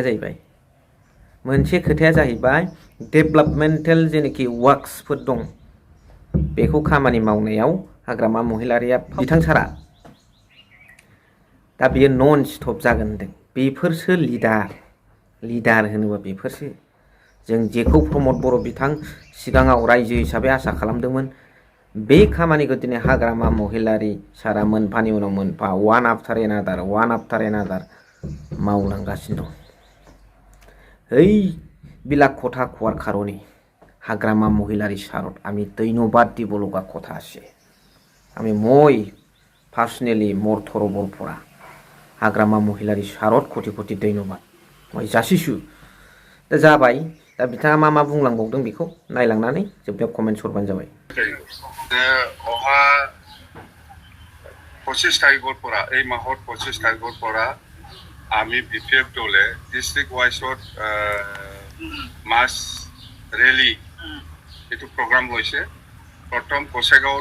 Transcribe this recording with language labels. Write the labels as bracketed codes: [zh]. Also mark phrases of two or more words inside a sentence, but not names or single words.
[brx] खोथाया जाहैबाय डेभेलपमेन्टेल जेनाखि वार्क्सफोर दं बेखौ खामानि मावनायाव हाग्रामा महिलारिया बिथां सारा दा बियो [en] non stop [brx] जागोन होनदों बेफोरसो लिडार होनोबा बेफोरसो जों जेखौ प्रमद बर' बिथां सिगाङाव रायजो हिसाबै आसा खालामदोंमोन बे खामानिखौ दिनै हाग्रामा महिलारि सारा मोनफानि उनाव मोनफा [en] one after another [brx] मावलांगासिनो दं [as] এই বিলাককথা কোৱাৰ কাৰণে হাগ্ৰামা মহিলাৰী সাৰত আমি ধন্যবাদ দিব লগা কথা আছে মই পাৰ্সনেলি মোৰ তৰফৰ পৰা [brx] हाग्रामा महिलारि सारत कोटि कोटि धन्यबाद মই जासिछु दा जाबाय दा बिथाङा मा बुंलांबावदों बेखौ नायलांनानै जोबनायाव कमेन्ट हरबानो जाबाय [as] অহা 25 তাৰিখৰ পৰা এই মাহৰ 25 তাৰিখৰ পৰা আমি বিপিএফ দলে ডিস্ট্রিক্ট ওয়াইজত [en] mass rally [as] এইটো প্ৰগ্ৰাম লৈছে প্ৰথম কোচেগাঁৱত